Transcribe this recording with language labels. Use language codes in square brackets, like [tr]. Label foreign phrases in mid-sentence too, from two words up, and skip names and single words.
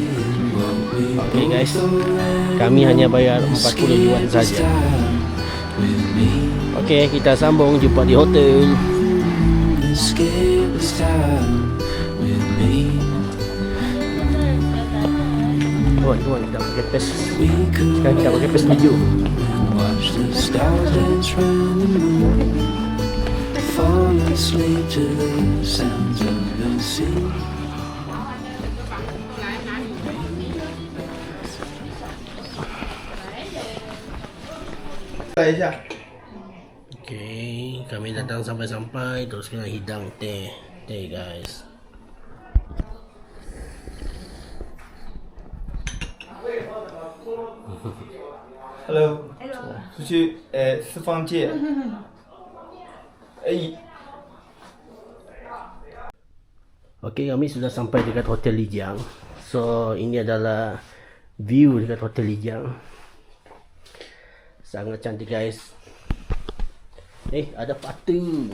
[ms] Okay guys, kami hanya bayar 40 yuan saja. Okay, kita sambung jumpa di hotel. Tuan, kita pakai pes. Sekarang kita pakai pes hijau. [en] Watch the stars dance round the moon. Fall asleep to the sounds of the sea. [ms] Okay, kami datang sampai-sampai terus kena hidang teh guys. [zh] Hello，出去四方界。 [ms] Okay, kami sudah sampai dekat Hotel Lijiang. So, ini adalah view dekat Hotel Lijiang. Sangat cantik guys. Ada patung.